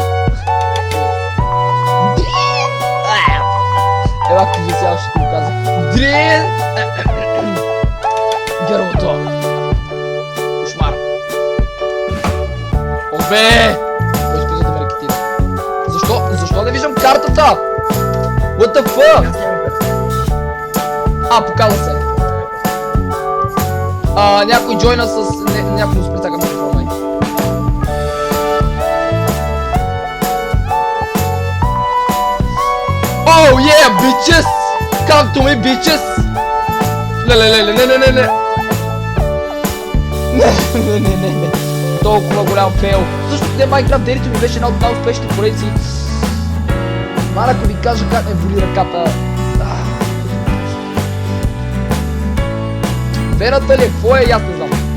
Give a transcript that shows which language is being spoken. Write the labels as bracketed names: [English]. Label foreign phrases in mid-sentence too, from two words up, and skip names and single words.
[Bulgarian] Дрин! Ева, кажи сега, ще го казах. Дрин! Гърлото. Кошмар. Обе! Кой изпитва да ме рекетира? Защо не виждам картата? [English] What the fuck? [Bulgarian] Показва се. Някой джойна с... някой му спрецака микрофона. [English] Oh yeah, bitches! Come to me, bitches! [Bulgarian] Не. Не. Толкова голям фейл. Също не Minecraft Daily ми беше една от най-успешните поредици. Мара, ако ви кажа как ме боли ръката. Вената ли е? Какво е? Аз не знам.